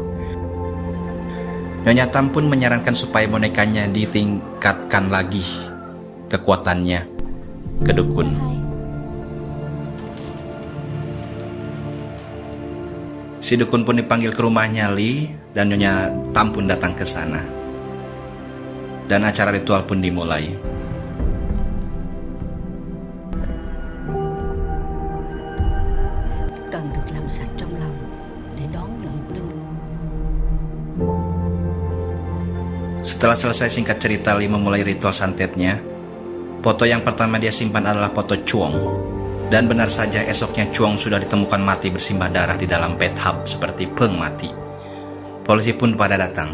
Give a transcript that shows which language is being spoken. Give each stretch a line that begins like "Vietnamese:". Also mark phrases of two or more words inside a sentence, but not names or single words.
Indonesian: Nyonya Tam pun menyarankan supaya bonekanya ditingkatkan lagi kekuatannya ke dukun. Si dukun pun dipanggil ke rumahnya Lee dan Nyonya Tam pun datang ke sana. Dan acara ritual pun dimulai.
Vietnamese: Cần được làm sạch trong lòng để đón nhận linh.
Indonesian: Setelah selesai singkat cerita, Lee memulai ritual santetnya. Foto yang pertama dia simpan adalah foto Chuong. Dan benar saja esoknya Chuang sudah ditemukan mati bersimbah darah di dalam bathtub seperti Peng mati. Polisi pun pada datang.